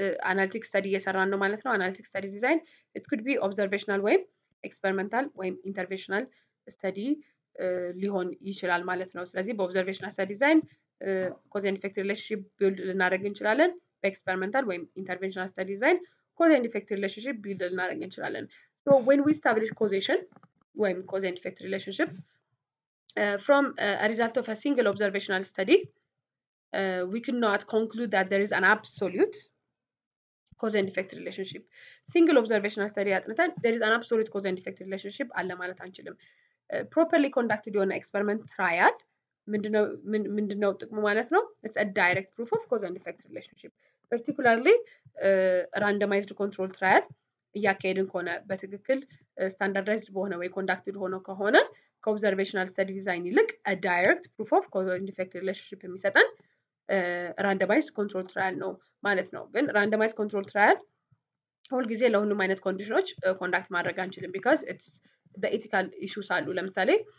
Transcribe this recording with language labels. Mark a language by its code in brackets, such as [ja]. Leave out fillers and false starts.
[en] analytic study እየሰራን ነው ማለት ነው analytic study design it could be observational ወይም experimental ወይም interventional study ሊሆን ይችላል ማለት ነው ስለዚህ በobservational study design cause and effect relationship build [am] ልናደርግ እንችላለን [en] በexperimental ወይም interventional study design cause and effect relationship build ልናደርግ እንችላለን so when we establish causation ወይም cause and effect relationship from a result of a single observational study we cannot conclude that there is an absolute cause and effect relationship single observational study አጥንተን there is an absolute cause and effect relationship [am] አለ ማለት አንችልም properly conducted የሆነ experiment trial ምንድነው ጥቅሙ ማለት ነው? [en] It's a direct proof of cause and effect relationship. [am] Particularly randomized control trial እያካሄድን ከሆነ በትክክል standardized በሆነ ወይ conducted ሆኖ ከሆነ ከobservational study design ይልቅ [en] a direct proof of cause and effect relationship [am] የሚሰጠን randomized control trial ነው ማለት ነው። ግን randomized control trial ሁልጊዜ ለሁሉም አይነት ኮንዲሽኖች ኮንዳክት ማድረግ አንችልም [en] because it's the ethical issues [am] አሉ። ለምሳሌ